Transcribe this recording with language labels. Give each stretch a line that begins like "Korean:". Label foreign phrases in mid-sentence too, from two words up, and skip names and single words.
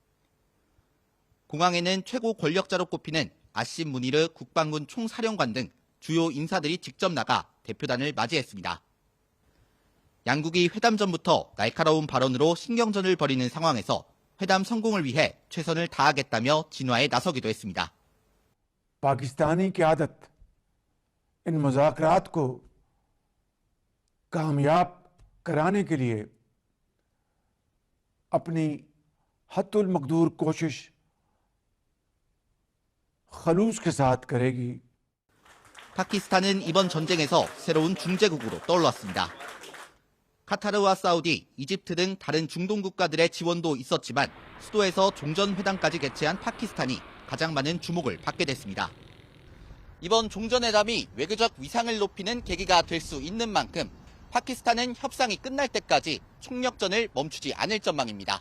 Korean: 공항에는 최고 권력자로 꼽히는 아심 무니르 국방군 총사령관 등 주요 인사들이 직접 나가 대표단을 맞이했습니다. 양국이 회담 전부터 날카로운 발언으로 신경전을 벌이는 상황에서 회담 성공을 위해 최선을 다하겠다며 진화에 나서기도 했습니다.
Urdu: پاکستانی قیادت ان مذاکرات کو کامیاب کرانے کے لیے اپنی حد المقدور کوشش خلوص کے ساتھ کرے گی.
Korean: 파키스탄은 이번 전쟁에서 새로운 중재국으로 떠올랐습니다. 카타르와 사우디, 이집트 등 다른 중동 국가들의 지원도 있었지만 수도에서 종전회담까지 개최한 파키스탄이 가장 많은 주목을 받게 됐습니다. 이번 종전회담이 외교적 위상을 높이는 계기가 될 수 있는 만큼 파키스탄은 협상이 끝날 때까지 총력전을 멈추지 않을 전망입니다.